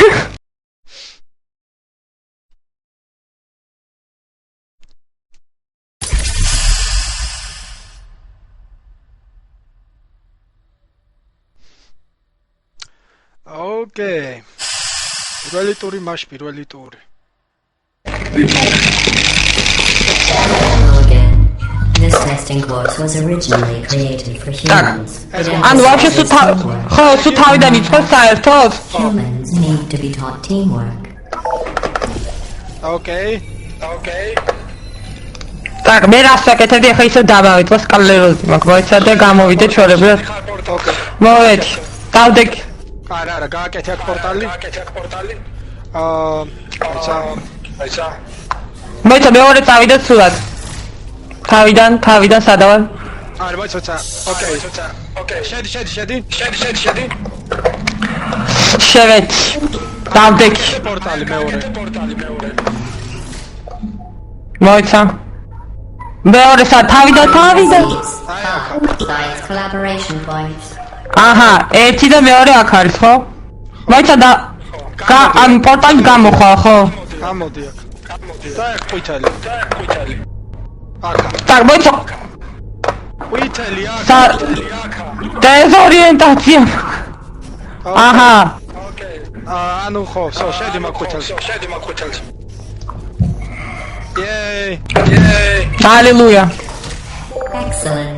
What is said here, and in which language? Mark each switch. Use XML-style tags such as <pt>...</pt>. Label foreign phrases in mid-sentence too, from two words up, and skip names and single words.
<en>Okay.</en> <ka>პირველი ტური.</ka> <en>Again. This testing course was originally created for humans.</en> <ka>ანუ ვაფშე სუ თავიდან იწყოს საერთოდ?</ka> <en>Humans need to be taught teamwork. Okay.</en> <ka>так, მე რას ვაკეთებდი ახლა ისე დავავიწყო სკალეროზი, მაგ მოიცა და გამოვიდე ჩვეულებრივად. მოვედი. დავდე. არა, გააკეთე აქ პორტალი. აიცა. მოიცა მეორე წავიდე სულად. თავიდან სადავარ? არა, მოიცა. Okay. შედი. შევედი. დავდე. პორტალი მეორე. მოიცა. მეორე თავიდან.</ka> <en>Science collaboration points.</en> <ka>აჰა, ერთი და მეორე აქ არის, ხო? მოიცა და ან პორტალი გამოხვალ, ხო? გამოდი აქ. და აქ ყვითელი. так, მოიცა. ყვითელი აქ. დეზორიენტაცია. აჰა. ანუ ხო, შედი მაგ ყვითელს.</ka> <en>Yay! Hallelujah. Excellent.</en>